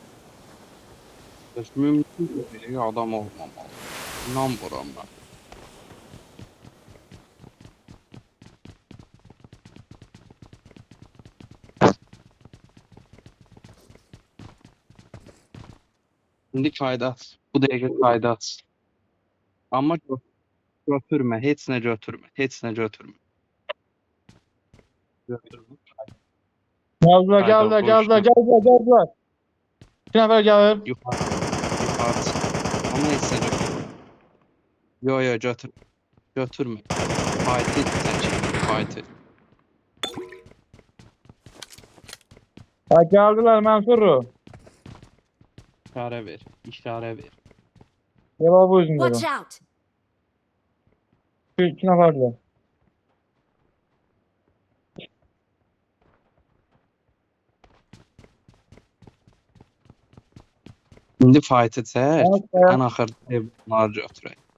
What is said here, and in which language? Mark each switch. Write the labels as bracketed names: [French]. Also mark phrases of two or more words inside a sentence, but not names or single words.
[Turkish] Mümkün değil adam olmamalı. İnanmıyorum ben. Şimdi kaydat. [Azerbaijani] Bu dəqiqə kaydat. Amma götürmə, heç nə götürmə, heç nə götürmə. Götürmə. [Turkish] Geldiler, Kayda geldiler, boşda. geldiler, geldiler, geldiler. İki nefer gelir. [Azerbaijani] Yuxarı çıx. Amma heç nə götürmə. Yo, götürmə. Fight et sən ki, fight et. [Turkish] Ha, geldiler Mansur'u. [Azerbaijani] İşarə ver. [Turkish] Cevabı yüzünde. [English] Watch out! [Turkish] İki neferler. [Azerbaijani] İndi fight etsək, [Turkish] Evet, evet. [Azerbaijani] ən axırda bunları götürək.